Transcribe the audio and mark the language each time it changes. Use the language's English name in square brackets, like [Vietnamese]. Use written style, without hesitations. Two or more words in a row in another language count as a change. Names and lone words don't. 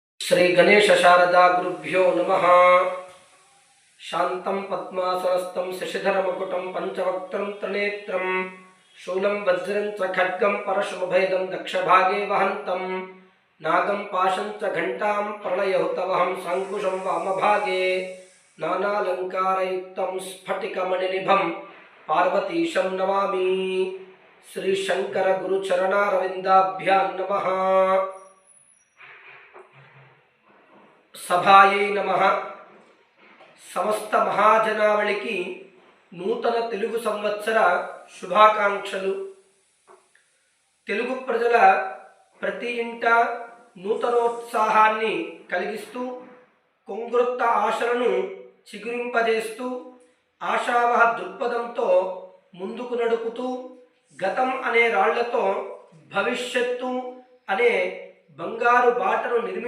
[Sanskrit] श्री गणेश शारदा गुरुभ्यो नमः। शांतं पद्मासनस्थं शशिधर मुकुटं पंचवक्त्रं त्रिनेत्रं शूलं वज्रं च खड्गं परशुभेदं दक्षभागे वहन्तं नागं पाशं च घण्टां प्रलयहुतवहं साङ्कुशं वामभागे नानालङ्कारयुक्तं स्फटिकमणिनिभं पार्वतीशं नमामि। श्री शंकर गुरुचरणारविन्दाभ्यां नमः। सभायै नमः। [Telugu] సమస్త మహాజనావళికి నూతన తెలుగు సంవత్సర శుభాకాంక్షలు। తెలుగు ప్రజల ప్రతి ఇంట నూతనోత్సాహాన్ని కలిగిస్తూ కొంగొత్త ఆశలను చిగురింపజేస్తూ ఆశావహ దృక్పథంతో ముందుకు నడుపుతూ గతం అనే రాళ్లతో భవిష్యత్తు అనే బంగారు బాటను